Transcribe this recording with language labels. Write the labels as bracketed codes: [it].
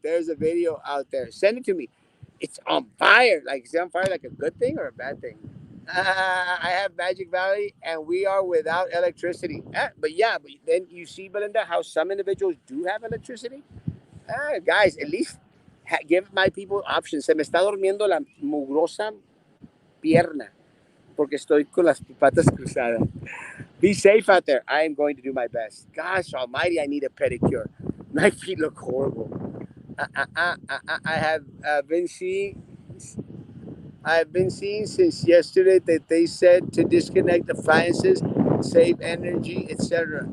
[en] There's a video out there. Send it to me. It's on fire. Like, is it on fire like a good thing or a bad thing? I have Magic Valley and we are without electricity. But yeah, but then you see, Belinda, how some individuals do have electricity. Guys, at least give my people options. [es] Se me está durmiendo la mugrosa pierna porque estoy con las patas cruzadas. [en] Be safe out there. I am going to do my best. Gosh almighty, I need a pedicure. My feet look horrible. I have been seeing. I've been seeing since yesterday that they said to disconnect appliances, save energy, etc.